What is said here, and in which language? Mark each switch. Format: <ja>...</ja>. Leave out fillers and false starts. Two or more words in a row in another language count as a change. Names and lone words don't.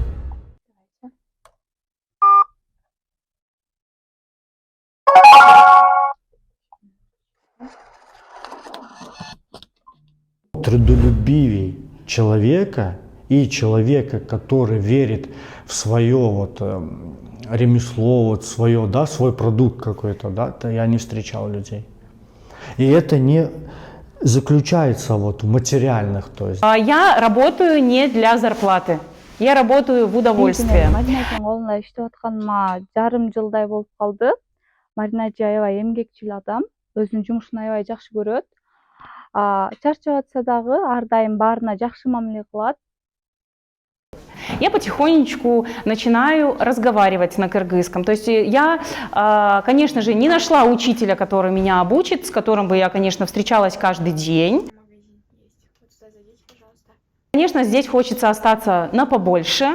<ru>Трудолюбивей человека и человека, который верит в свое ремесло, свое, да, свой продукт какой-то, да, то я не встречал людей. И это не заключается в материальных, то есть. Я работаю не для зарплаты. Я работаю в удовольствие.</ru> <ky>Маринадың колунда иштеп атканыма жарым жылдай болуп калды. Марина эже аябай эмгекчил адам, өзүнүн жумушун аябай жакшы көрөт. Чарчап атса дагы ар дайым баарына жакшы мамиле кылат.</ky> <ru>Я потихонечку начинаю разговаривать на кыргызском. То есть я, конечно же, не нашла учителя, который меня обучит, с которым бы я, конечно, встречалась каждый день. Конечно, здесь хочется остаться на побольше.</ru>